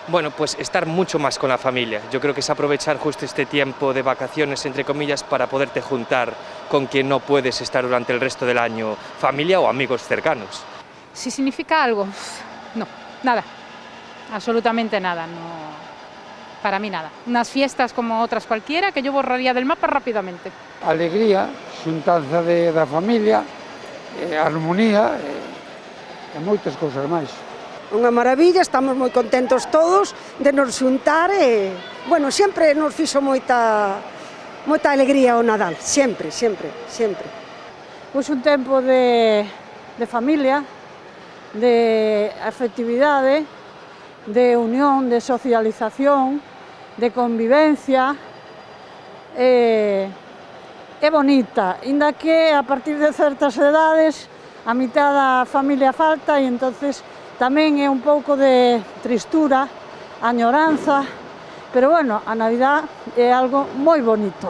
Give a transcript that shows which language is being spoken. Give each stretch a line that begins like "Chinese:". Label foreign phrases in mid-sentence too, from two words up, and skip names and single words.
Spanish: Bueno, pues estar mucho más con la familia. Yo creo que es aprovechar justo este tiempo de vacaciones, entre comillas, para poderte juntar con quien no puedes estar durante el resto del año, familia o amigos cercanos. Si significa algo, no, nada, absolutamente nada, no, para mí nada. Unas fiestas como otras cualquiera que yo borraría del mapa rápidamente. Alegría,
Galician: xuntanza da familia, armonía e moitas cousas máis. Unha maravilla, estamos moi contentos todos de nos xuntar e, bueno, sempre nos fixo moita alegría o Nadal, sempre. Pois un tempo de familia, de afectividade, de unión, de socialización, de convivencia, é bonita, inda que a partir de certas edades a mitad da familia falta e entonces tamén é un pouco de tristura, añoranza, pero bueno, a Navidad é algo moi bonito.